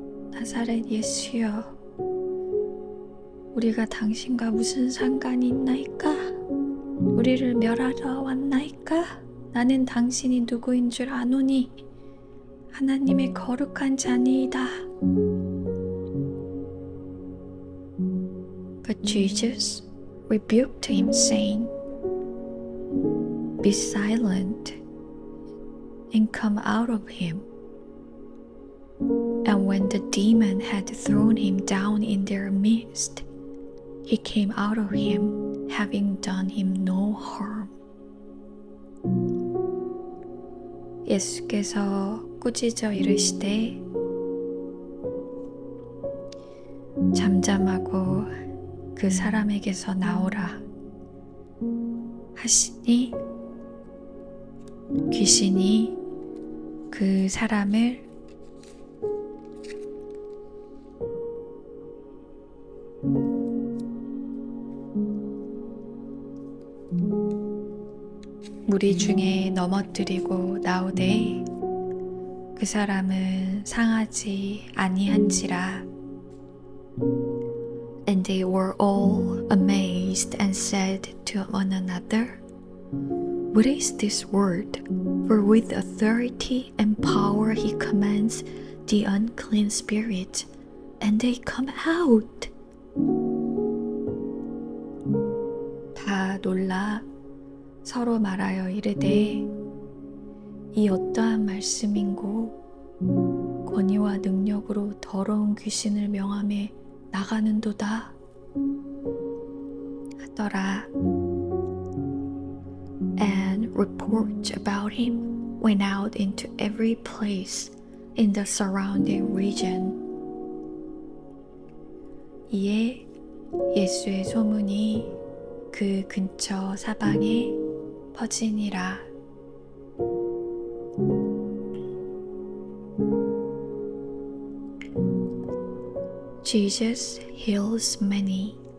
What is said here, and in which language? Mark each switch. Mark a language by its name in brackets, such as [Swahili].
[Korean] 나사렛 예수여, 우리가 당신과 무슨 상관이 있나이까? 우리를 멸하러 왔나이까? 나는 당신이 누구인 줄 아노니 하나님의 거룩한 자니이다. [English] But Jesus rebuked him, saying, "Be silent and come out of him." And when the demon had thrown him down in their midst, he came out of him, having done him no harm. [Korean] 예수께서 꾸짖어 이르시되 잠잠하고 그 사람에게서 나오라 하시니 귀신이 그 사람을 무리 중에 넘어뜨리고 나오되 그 사람은 상하지 아니한지라. [English] And they were all amazed and said to one another, "What is this word? For with authority and power he commands the unclean spirits, and they come out." [Korean] 다 놀라 서로 말하여 이르되 이 어떠한 말씀인고 권위와 능력으로 더러운 귀신을 명하며 나가는도다 하더라. [English] And reports about him went out into every place in the surrounding region. [Korean] 이에 예수의 소문이 그 근처 사방에 퍼지니라. [English] Jesus heals many.